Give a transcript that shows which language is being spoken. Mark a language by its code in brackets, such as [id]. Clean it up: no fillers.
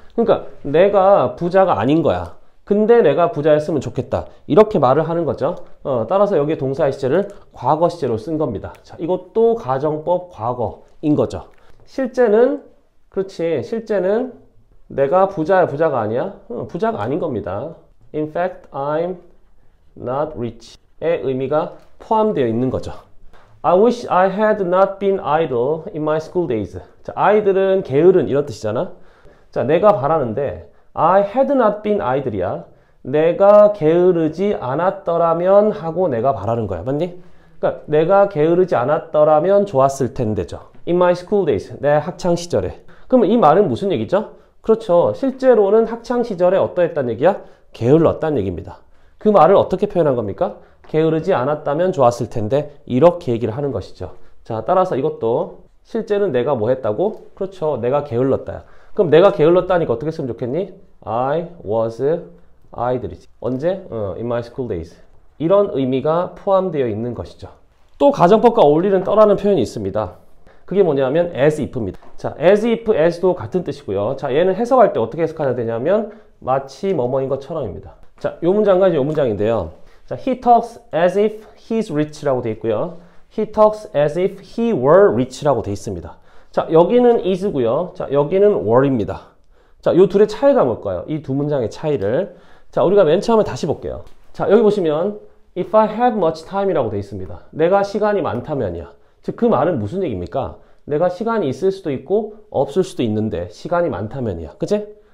[ko] 그러니까 내가 부자가 아닌 거야. 근데 내가 부자였으면 좋겠다. 이렇게 말을 하는 거죠. 따라서 여기에 동사의 시제를 과거 시제로 쓴 겁니다. 자, 이것도 가정법 과거인 거죠. 실제는 그렇지. 실제는 내가 부자야, 부자가 아니야? 부자가 아닌 겁니다. [en] In fact, I'm not rich [ko] 의 의미가 포함되어 있는 거죠. [en] I wish I had not been idle in my school days. [ko] 자, 아이들은, 게으른 이런 뜻이잖아. 자, 내가 바라는데 [en] I had not been idle이야. [ko] 내가 게으르지 않았더라면 하고 내가 바라는 거야. 맞니? 그러니까 내가 게으르지 않았더라면 좋았을 텐데죠. [en] In my school days. [ko] 내 학창 시절에. 그러면 이 말은 무슨 얘기죠? 그렇죠. 실제로는 학창 시절에 어떠했단 얘기야? 게을렀단 얘기입니다. 그 말을 어떻게 표현한 겁니까? 게으르지 않았다면 좋았을 텐데 이렇게 얘기를 하는 것이죠. 자, 따라서 이것도 실제는 내가 뭐 했다고? 그렇죠. 내가 게을렀다. 그럼 내가 게을렀다니까 어떻게 쓰면 좋겠니? [en] I was idle. [ko] 언제? [en] In my school days. [ko] 이런 의미가 포함되어 있는 것이죠. 또 가정법과 어울리는 떠라는 표현이 있습니다. 그게 뭐냐면 as if입니다. 자, as if, as도 같은 뜻이고요. 자, 얘는 해석할 때 어떻게 해석해야 되냐면 마치 뭐뭐인 것처럼입니다. 자, 요 문장과 이제 요 문장인데요. [en] 자, he talks as if he's rich [ko] 라고 돼 있고요. [en] he talks as if he were rich [ko] 라고 돼 있습니다. 자, 여기는 is고요. 자, 여기는 were입니다. 자, 요 둘의 차이가 뭘까요? 이 두 문장의 차이를. 자, 우리가 맨 처음에 다시 볼게요. 자, 여기 보시면 [en] if I have much time [ko] 이라고 돼 있습니다. 내가 시간이 많다면이야. 즉, 그 말은 무슨 얘기입니까? 내가 시간이 있을 수도 있고 없을 수도 있는데 시간이 많다면이야. 그치?